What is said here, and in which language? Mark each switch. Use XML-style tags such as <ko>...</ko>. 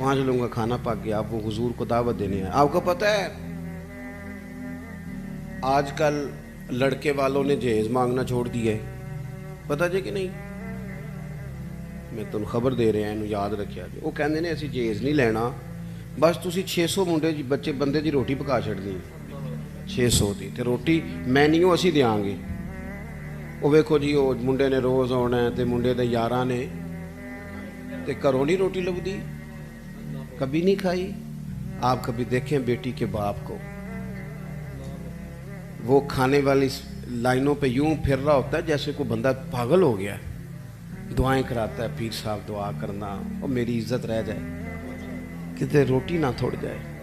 <ur>5 لوگوں کا کھانا پک گیا. اب وہ حضور کو دعوت دینے آئے. آپ کو پتہ ہے آج کل لڑکے والوں نے جہیز مانگنا چھوڑ دیا ہے, پتہ جی کہ نہیں؟ میں تمہیں خبر دے رہے ہیں, یاد رکھیا جی.</ur> <pa>وہ کہندے نے اسی جہیز نہیں لینا, بس تسی 600 منڈے بچے بندے دی روٹی پکا چھڑنی. 600 دی تے روٹی مینیو اسی دیاں گے. وہ ویکھو جی, وہ منڈے نے روز آنا ہے تے منڈے دے یاراں نے تے گھروں نہیں روٹی لبدی, کبھی نہیں کھائی.</pa> <ur>آپ کبھی دیکھیں بیٹی کے باپ کو, وہ کھانے والی لائنوں پہ یوں پھر رہا ہوتا ہے جیسے کوئی بندہ پاگل ہو گیا ہے. دعائیں کراتا ہے, پیر صاحب دعا کرنا اور میری عزت رہ جائے,</ur> <pa>کتے روٹی نہ تھوڑ جائے.</pa>